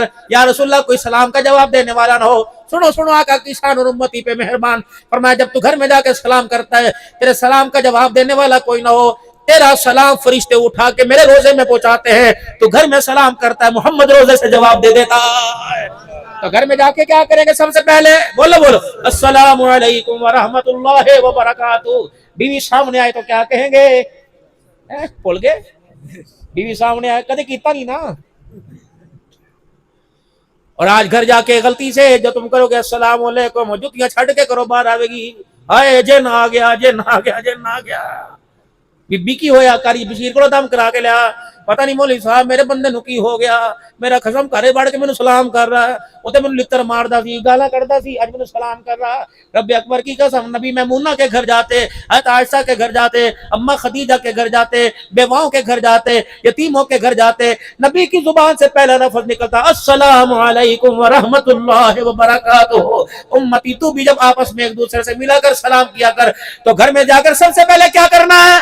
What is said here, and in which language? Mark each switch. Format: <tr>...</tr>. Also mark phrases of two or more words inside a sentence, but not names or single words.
<ar>یا رسول اللہ</ar> <ur>کوئی سلام کا جواب دینے والا نہ ہو، سنو سنو آقا کی شان اور امتی پہ مہربان فرمایا، جب تو گھر میں جا کے سلام کرتا ہے تیرے سلام کا جواب دینے والا کوئی نہ ہو، تیرا سلام فرشتے اٹھا کے میرے روزے میں پہنچاتے ہیں، تو گھر میں سلام کرتا ہے محمد روزے سے جواب دے دیتا ہے۔ تو گھر میں جا کے کیا کریں گے؟ سب سے پہلے بولو بولو</ur> <ar>السلام علیکم ورحمۃ اللہ وبرکاتہ۔</ar> <ur>بیوی سامنے آئے تو کیا کہیں گے؟</ur> <pa>بول گئے، بیوی سامنے آئے کدے کیتا نہیں نا۔</pa> <ur>اور آج گھر جا کے غلطی سے جو تم کرو گے</ur> <ar>السلام علیکم</ar> <pa>جتیاں چھڑ کے کرو، باہر آوے گی ہائے جن آ گیا جن آ گیا جن آ گیا، بی بی کی ہویا کاری بشیر کو دم کرا کے لیا، پتہ نہیں مولوی صاحب میرے بندے نو کی ہو گیا، میرا قسم گھرے بڑھ کے مینوں سلام کر رہا ہے، اوتے مینوں لتر ماردا سی، گالاں کڈدا سی، اج مینوں سلام کر رہا۔</pa> <ur>رب اکبر کی قسم نبی میمونہ کے گھر جاتے، حضرت عائشہ کے گھر جاتے، اماں خدیجہ کے گھر جاتے، بیواؤں کے گھر جاتے، یتیموں کے گھر جاتے، نبی کی زبان سے پہلا لفظ نکلتا</ur> <ar>السلام علیکم ورحمۃ اللہ وبرکاتہ۔</ar> <ur>امتی تو بھی جب آپس میں ایک دوسرے سے ملا کر سلام کیا کر، تو گھر میں جا کر سب سے پہلے کیا کرنا ہے؟</ur>